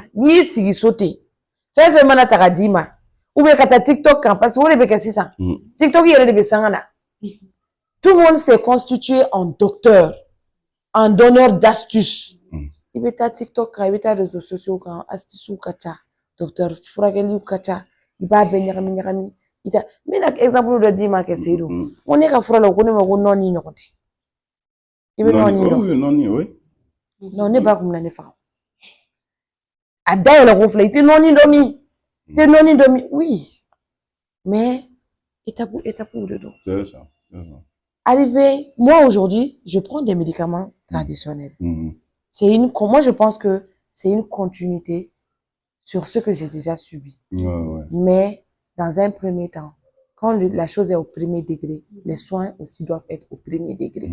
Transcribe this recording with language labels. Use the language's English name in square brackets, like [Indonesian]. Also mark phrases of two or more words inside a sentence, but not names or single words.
[Bambara] Ni sigi sote. Fɛn mana ta ka di ma. [French] Ou bien [Bambara] ka ta TikTok kan [French] parce que [Bambara] o de bɛ kɛ sisan. TikTok yɛrɛ de bɛ sanga na. [French] Tout le monde s'est constitué en docteur, en donneur d'astuces. [Bambara] I bɛ taa TikTok kan, i bɛ taa [French] réseaux sociaux [Bambara] kan, astuces ka ca, docteur furakɛliw ka ca. I b'a bɛɛ ɲagami ɲagami. N bɛna exemple dɔ d'i ma kɛ Seydou. N ko ne ka fura la, ko ne ma ko nɔni ɲɔgɔn tɛ. I bɛ nɔni dɔn? [French] Oui, nɔni, oui. [Bambara] Non, ne ba kun bɛna ne faga. A dayɛlɛ ko filɛ, i tɛ nɔni dɔn min. I tɛ nɔni dɔn min. [French] Oui. Mais étape de dos. C'est ça. Arrivé, moi aujourd'hui, je prends des médicaments traditionnels. Moi je pense que c'est une continuité sur ce que j'ai déjà subi. Mais dans un premier temps, quand la chose est au premier degré, les soins aussi doivent être au premier degré.